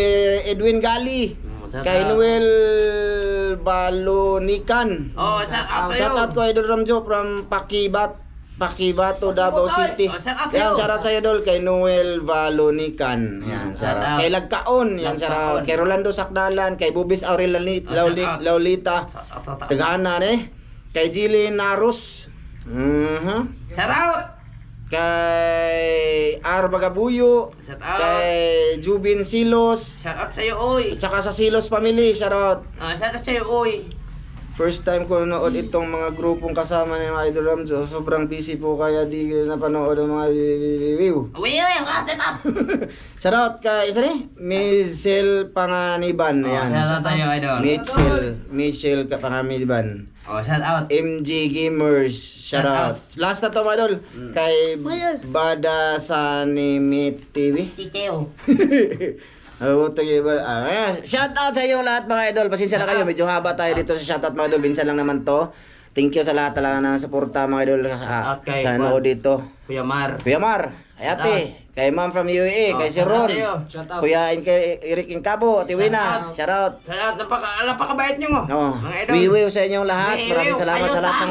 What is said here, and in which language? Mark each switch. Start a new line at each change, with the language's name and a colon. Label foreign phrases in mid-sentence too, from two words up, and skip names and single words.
Filipino: Edwin Gali. Shout Kay out. Noel Noel Balonican. Oh,
English: shout out
Filipino: sa'yo.
English: Shout out
Filipino: ko Idol Ramjo from Pakibato, Davao City.
English: Oh, shout out
Filipino: Yan, sa'yo.
English: shout out
Filipino: sa'yo Idol kay Noel Balonican. Yan,
English: shout out.
Filipino: Kay Lagkaon, yan
English: shout out.
Filipino: Kay Rolando Sakdalan, kay Bubis Aurel Laulita. Tagaana kay Jillian Naros.
English: Shout out.
Filipino: Kay R Bagabuyo.
English: Shout out.
Filipino: Kay Jubin Silos.
English: Shout out
Filipino: sa'yo, oy. At saka sa Silos family,
English: shout out. Shout out
Filipino: sa'yo, oy.
English: First time
Filipino: ko nood itong mga grupong kasama ni Idol Ramjo. Sobrang busy po kaya di napanood ang mga view.
English: Uy, shout out. Shout out
Filipino: kay isa ni Michelle Panganiban. Ayan.
English: Shout out
Filipino: sa'yo, idol. Michelle Panganiban.
English: Oh, shout out.
Filipino: MG Gamers.
English: Shout out.
Filipino: Last na to mga idol. Kay Bada Sanimit TV. Chicheo.
English: Shout out
Filipino: sa inyo lahat mga idol. Pasensya na kayo, medyo haba tayo dito sa
English: shout out
Filipino: mga idol. Minsan lang naman to.
English: Thank you
Filipino: sa lahat talaga ng suporta mga idol Okay, sa nood dito. Kuya Mar. Kuya Mar, Ayate, kay Ma'am from UAE, kay si
English: shout out
Filipino: Ron, sa'yo. Kuya Eric Incabo, Tiwina,
English: shout out. Shout out.
Filipino: Napakabait nyo mo. Oh, Mga idol. wiwiw sa inyong lahat. Wiwiw, Maraming salamat kayo sa lahat sa ng